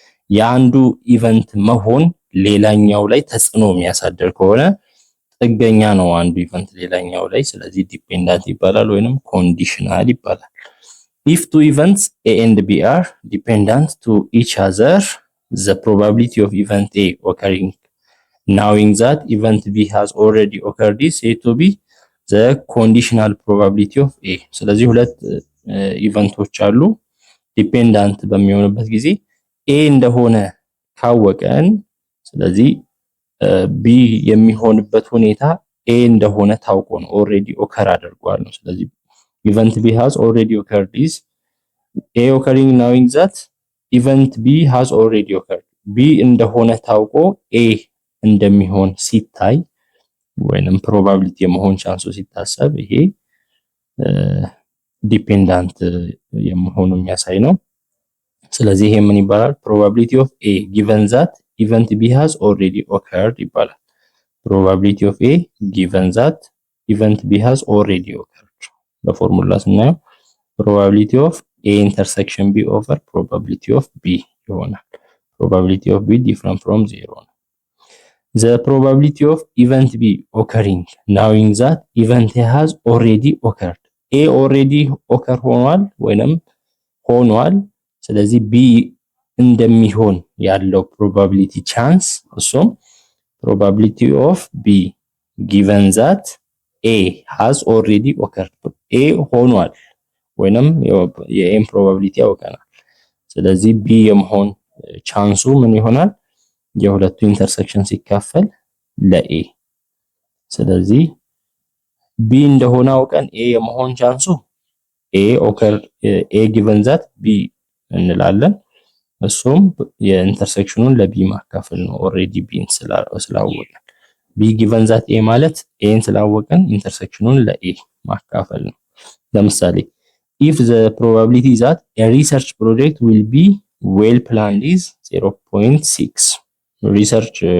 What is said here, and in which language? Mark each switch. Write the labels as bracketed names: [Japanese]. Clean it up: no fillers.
[Amharic] የአንዱ ኢቨንት መሆን ሌላኛው ላይ ተጽዕኖ የሚያሳድር ከሆነ ጥገኛ ነው አንዱ ኢቨንት ሌላኛው ላይ፣ ስለዚህ ዲፔንዳንት ይባላል ወይንም ኮንዲሽናል ይባላል። [English] If two events A and B are dependent to each other, the probability of event A occurring knowing that event B has already occurred is said to be the conditional probability of A. [Amharic] ስለዚህ ሁለት ኢቨንቶች አሉ። ዲፔንዳንት በሚሆንበት ጊዜ A እንደሆነ ካወቀን ስለዚህ B የሚሆንበት ሁኔታ A እንደሆነ ታውቆ ነው ኦሬዲ ኦከር አድርጓል ነው። ስለዚህ [English] event B has already occurred is A occurring knowing that event B has already occurred. [Amharic] B እንደሆነ ታውቆ A እንደሚሆን ሲታይ ወይንም ፕሮባቢሊቲ የመሆን ቻንሱ ሲታሰብ ይሄ ዲፔንዳንት የመሆኑ የሚያሳይ ነው። ስለዚህ ይሄ ምን ይባላል? [English] probability of A given that event B has already occurred ይባላል። probability of A given that event B has already occurred [Amharic] በፎርሙላ ስናየው [English] probability of A intersection B over probability of B ይሆናል። probability of B different from 0 ነው። The probability of event B occurring knowing that event A has already occurred. A already occur [Amharic] ሆኗል ወይንም ሆኗል። ስለዚህ B እንደሚሆን ያለው [English] probability chance እሱም probability of B given that A has already occurred. [Amharic] A ሆኗል ወይንም የኤም ፕሮባቢሊቲ ያውቀናል። ስለዚህ B የመሆን ቻንሱ ምን ይሆናል? የሁለቱ ኢንተርሴክሽን ሲካፈል ለA። ስለዚህ B እንደሆነ አውቀን A የመሆን ቻንሱ A given that B እንላለን። እሱም የኢንተርሴክሽኑን ለB ማካፈል ነው። ኦሬዲ B ስላወቅን B given that A ማለት A ስላወቅን ኢንተርሴክሽኑን ለA ማካፈል ነው። ለምሳሌ [English] if the probability that a research project will be well planned is 0.6 [Amharic] ሪሰርች